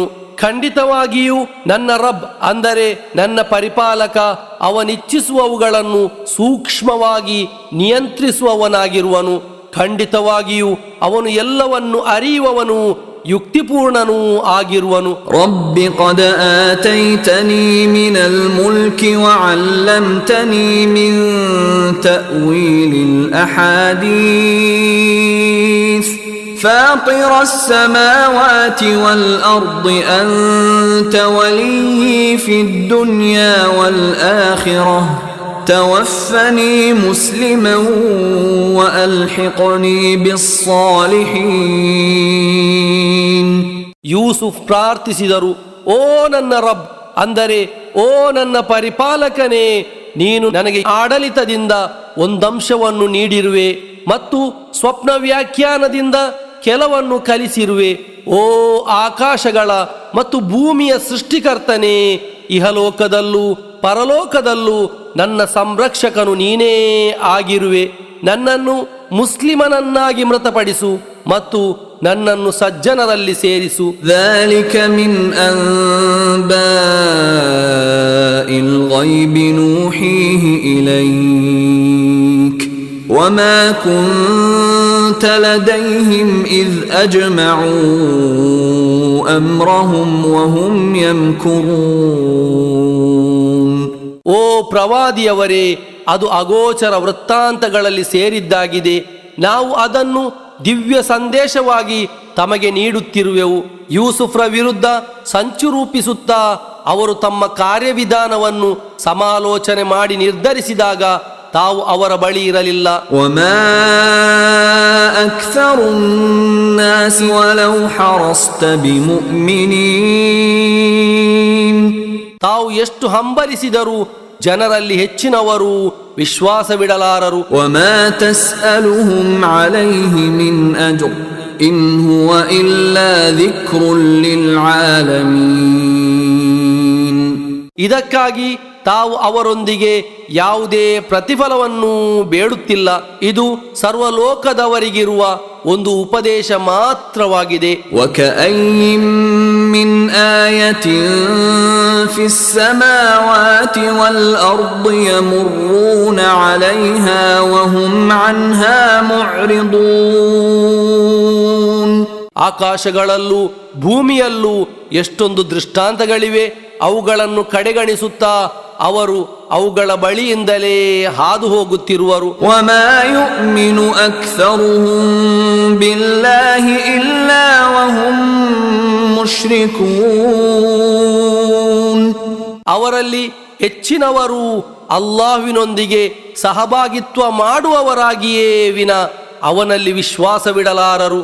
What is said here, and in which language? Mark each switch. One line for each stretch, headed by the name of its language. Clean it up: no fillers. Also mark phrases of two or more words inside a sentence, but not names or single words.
Kannada: ಖಂಡಿತವಾಗಿಯೂ ನನ್ನ ರಬ್ ಅಂದರೆ ನನ್ನ ಪರಿಪಾಲಕ ಅವನಿಚ್ಛಿಸುವವುಗಳನ್ನು ಸೂಕ್ಷ್ಮವಾಗಿ ನಿಯಂತ್ರಿಸುವವನಾಗಿರುವನು. ಖಂಡಿತವಾಗಿಯೂ ಅವನು ಎಲ್ಲವನ್ನು ಅರಿಯುವವನು ಯುಕ್ತಿಪೂರ್ಣನೂ ಆಗಿರುವನು.
Arabic: ರಬ್ಬಿ قد آتيتني من الملك وعلمتني من تأويل الأحاديث فاطر السماوات والأرض أنت ولي في الدنيا والآخرة توفني مسلما وألحقني بالصالحين.
Kannada: ಯೂಸುಫ್ ಪ್ರಾರ್ಥಿಸಿದರು, ಓ ನನ್ನ ರಬ್ ಅಂದರೆ ಓ ನನ್ನ ಪರಿಪಾಲಕನೇ, ನೀನು ನನಗೆ ಆಡಳಿತದಿಂದ ಒಂದಂಶವನ್ನು ನೀಡಿರುವೆ ಮತ್ತು ಸ್ವಪ್ನ ವ್ಯಾಖ್ಯಾನದಿಂದ ಕೆಲವನ್ನು ಕಲಿಸಿರುವೆ. ಓ ಆಕಾಶಗಳ ಮತ್ತು ಭೂಮಿಯ ಸೃಷ್ಟಿಕರ್ತನೇ, ಇಹಲೋಕದಲ್ಲೂ ಪರಲೋಕದಲ್ಲೂ ನನ್ನ ಸಂರಕ್ಷಕನು ನೀನೇ ಆಗಿರುವೆ. ನನ್ನನ್ನು ಮುಸ್ಲಿಮನನ್ನಾಗಿ ಮೃತಪಡಿಸು ಮತ್ತು ನನ್ನನ್ನು ಸಜ್ಜನರಲ್ಲಿ ಸೇರಿಸು.
Arabic: ذلك من أنباء الغيب نوحيه إليك وما كنت لديهم إذ أجمعوا أمرهم وهم يمكرون.
Kannada: ಓ ಪ್ರವಾದಿಯವರೇ, ಅದು ಅಗೋಚರ ವೃತ್ತಾಂತಗಳಲ್ಲಿ ಸೇರಿದ್ದಾಗಿದೆ. ನಾವು ಅದನ್ನು ದಿವ್ಯ ಸಂದೇಶವಾಗಿ ತಮಗೆ ನೀಡುತ್ತಿರುವೆವು. ಯೂಸುಫ್ರ ವಿರುದ್ಧ ಸಂಚು ರೂಪಿಸುತ್ತಾ ಅವರು ತಮ್ಮ ಕಾರ್ಯವಿಧಾನವನ್ನು ಸಮಾಲೋಚನೆ ಮಾಡಿ ನಿರ್ಧರಿಸಿದಾಗ ತಾವು ಅವರ ಬಳಿ ಇರಲಿಲ್ಲ.
Arabic: وما أكثر الناس ولو حرصت بمؤمنين.
Kannada: ತಾವು ಎಷ್ಟು ಹಂಬಲಿಸಿದರೂ ಜನರಲ್ಲಿ ಹೆಚ್ಚಿನವರು ವಿಶ್ವಾಸವಿಡಲಾರರು.
Arabic: وما تسألهم عليه من أجر إن هو إلا ذكر للعالمين.
Kannada: ಇದಕ್ಕಾಗಿ ತಾವು ಅವರೊಂದಿಗೆ ಯಾವುದೇ ಪ್ರತಿಫಲವನ್ನು ಬೇಡುತ್ತಿಲ್ಲ. ಇದು ಸರ್ವಲೋಕದವರಿಗಿರುವ ಒಂದು ಉಪದೇಶ ಮಾತ್ರವಾಗಿದೆ.
Arabic: وكأي من آية في السماوات والأرض يمرون عليها وهم عنها معرضون.
Kannada: ಆಕಾಶಗಳಲ್ಲೂ ಭೂಮಿಯಲ್ಲೂ ಎಷ್ಟೊಂದು ದೃಷ್ಟಾಂತಗಳಿವೆ. ಅವುಗಳನ್ನು ಕಡೆಗಣಿಸುತ್ತಾ ಅವರು ಅವುಗಳ ಬಳಿಯಿಂದಲೇ ಹಾದು ಹೋಗುತ್ತಿರುವರು.
Arabic: وما يؤمن أكثرهم بالله إلا وهم مشركون.
Kannada: ಅವರಲ್ಲಿ ಹೆಚ್ಚಿನವರು ಅಲ್ಲಾಹ್ವಿನೊಂದಿಗೆ ಸಹಭಾಗಿತ್ವ ಮಾಡುವವರಾಗಿಯೇ ವಿನ ಅವನಲ್ಲಿ ವಿಶ್ವಾಸವಿಡಲಾರರು.